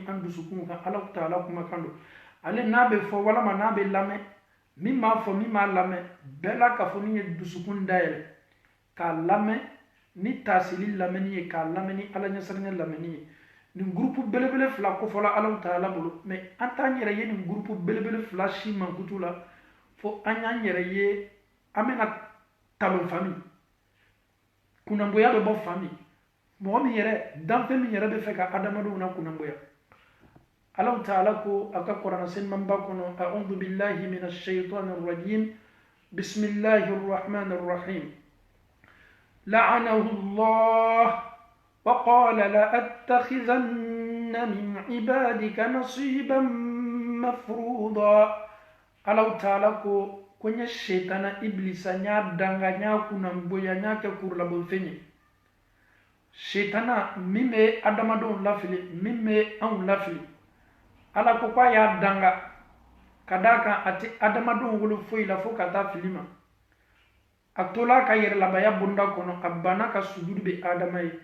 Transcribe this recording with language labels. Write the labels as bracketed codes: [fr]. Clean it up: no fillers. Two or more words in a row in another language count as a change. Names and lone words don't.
[bm] an dusukun kan Alahu taala kumakan don ale n'a bɛ fɔ walama n'a bɛ lamɛn min b'a fɔ min b'a lamɛn bɛɛ la k'a fɔ ni ye dusukun dayɛlɛ k'a lamɛn ni taasili lamɛnni ye k'a lamɛn ni ala ɲɛsiranɲɛ lamɛnni ye nin groupe belebele fila kofɔla Alahu taala bolo mais an t'an yɛrɛ ye nin groupe belebele fila si mankutu la fo an y'an yɛrɛ ye an bɛna talon fami kunnanboya bɛ bɔ fami mɔgɔ min yɛrɛ danfɛn min yɛrɛ bɛ fɛ ka adamadenw na kunnanboya Alahu taala ko a ka kuranɛ selimanba kɔnɔ [ar] أعوذ بالله من الشيطان الرجيم بسم الله الرحمن الرحيم لعنه الله وقال لأتخذن من عبادك نصيبا مفروضا [bm] Alahu taala ko n ye shaitana iblisa n y'a danga n y'a kunnanboya n y'a kɛ kurulabonfɛn ye shaitana min bɛ adamadenw lafili min bɛ anw lafili ala ko k'a y'a danga ka d'a kan a tɛ adamadenw wolo foyi la fo ka taa fili ma a tola ka yɛrɛlabaya bonda kɔnɔ a banna ka sujudu bɛ adama ye